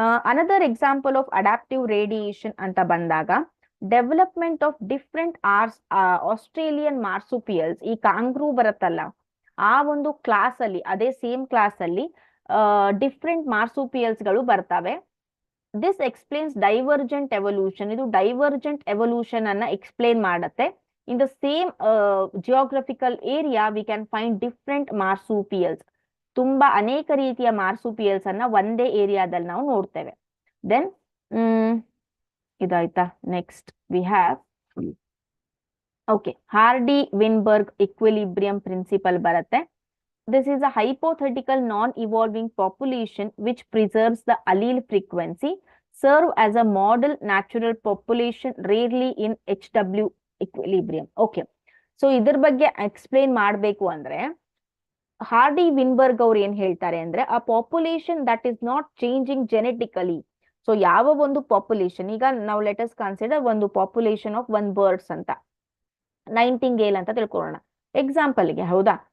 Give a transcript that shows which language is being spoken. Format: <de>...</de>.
<kn>Another example of adaptive radiation ಅಂತ ಬಂದಾಗ, development of different Australian ಮಾರ್ಸುಪಿಯಲ್ಸ್, ಈ ಕಾಂಗ್ರೂ ಬರುತ್ತಲ್ಲ ಆ ಒಂದು ಕ್ಲಾಸ್ ಅಲ್ಲಿ, ಅದೇ ಸೇಮ್ ಕ್ಲಾಸ್ ಅಲ್ಲಿ ಡಿಫ್ರೆಂಟ್ ಮಾರ್ಸುಪಿಯಲ್ಸ್ ಗಳು ಬರ್ತವೆ.</kn> <en>This explains divergent evolution.</en> <kn>ಇದು ಡೈವರ್ಜೆಂಟ್ ಎವಲ್ಯೂಷನ್ ಅನ್ನ ಎಕ್ಸ್ಪ್ಲೇನ್ ಮಾಡುತ್ತೆ.</kn> <en>In the same geographical area, we can find different marsupials.</en> <kn>ತುಂಬಾ ಅನೇಕ ರೀತಿಯ ಮಾರ್ಸುಪಿಯಲ್ಸ್ ಅನ್ನ ಒಂದೇ ಏರಿಯಾದಲ್ಲಿ ನಾವು ನೋಡ್ತೇವೆ.</kn> <en>Then ಇದಾಯ್ತಾ? Next we have Hardy Weinberg equilibrium principle ಬರುತ್ತೆ. This is a hypothetical non-evolving population which preserves the allele frequency, serve as a model natural population, rarely in HW equilibrium. Okay, so</en> <kn>ಇದ್ರ ಬಗ್ಗೆ ಎಕ್ಸ್ಪ್ಲೇನ್ ಮಾಡಬೇಕು ಅಂದ್ರೆ, ಹಾರ್ಡಿ-ವಿನ್ಬರ್ಗ್ ಅವ್ರು ಏನ್ ಹೇಳ್ತಾರೆ ಅಂದ್ರೆ, ಆ</kn> <en>Population that is not changing genetically.</en> <kn>So ಯಾವ ಒಂದು ಪಾಪ್ಯುಲೇಷನ್, ಈಗ ನಾವು</kn> <en>let us consider</en> <kn>ಒಂದು ಪಾಪ್ಯುಲೇಷನ್ ಆಫ್ ಒನ್ ಬರ್ಡ್ಸ್ ಅಂತ, ನೈಂಟಿಂಗೇಲ್ ಅಂತ ತಿಳ್ಕೊಳ್ಳೋಣ ಎಕ್ಸಾಂಪಲ್ಗೆ, ಹೌದಾ?</kn>